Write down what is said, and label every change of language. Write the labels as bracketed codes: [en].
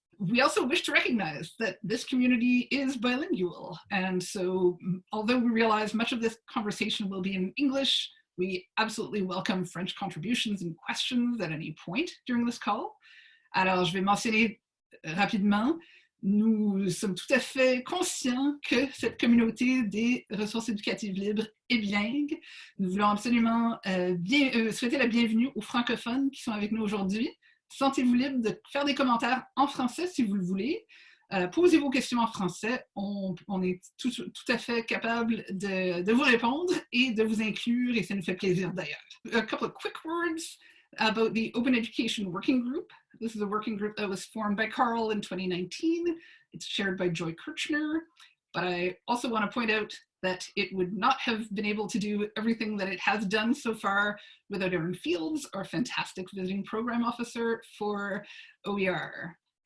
[en] We also wish to recognize that this community is bilingual. And so although we realize much of this conversation will be in English, we absolutely welcome French contributions and questions at any point during this call. [fr] Alors, je vais mentionner rapidement, nous sommes tout à fait conscients que cette communauté des ressources éducatives libres est bilingue. Nous voulons absolument souhaiter la bienvenue aux francophones qui sont avec nous aujourd'hui. Sentez-vous libre de faire des commentaires en français si vous le voulez. Posez vos questions en français. On est tout à fait capable de vous répondre et de vous inclure, et ça nous fait plaisir d'ailleurs. [en] A couple of quick words about the Open Education Working Group. This is a working group that was formed by Carl in 2019. It's chaired by Joy Kirchner. But I also want to point out that it would not have been able to do everything that it has done so far without Erin Fields, our fantastic visiting program officer for OER.